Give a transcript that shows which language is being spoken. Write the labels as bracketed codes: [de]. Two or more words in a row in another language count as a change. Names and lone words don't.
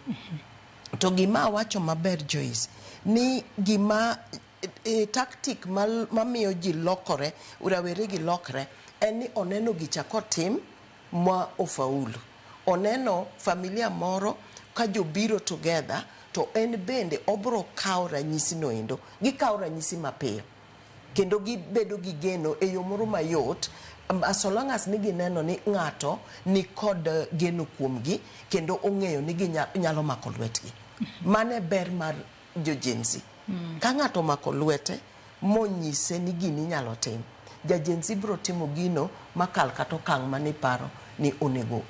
[luo] To gima wacho maber Joyce ni gima tactic mamiyo ji lokore, rawere gi lokre, en ni oneno gicha kotim ma ofaulu. Oneno familia moro ka jobiro together to en bende obro kao ranyisi no endo, gikao ranyisi mapiyo. kendo gibedo gi geno e yo moro mayot, [en] so long as [luo] ni gineno ni ng'ato ni kod geno kuomgi kendo ong'eyo ni ginyalo mako lwetgi. Mane ber mar jo-Gen Z. Ka ng'ato mako lwete monyise ni gini nyalo tim, ja-Gen Z biro timo gino makal kata okang' mani paro ni onego otim.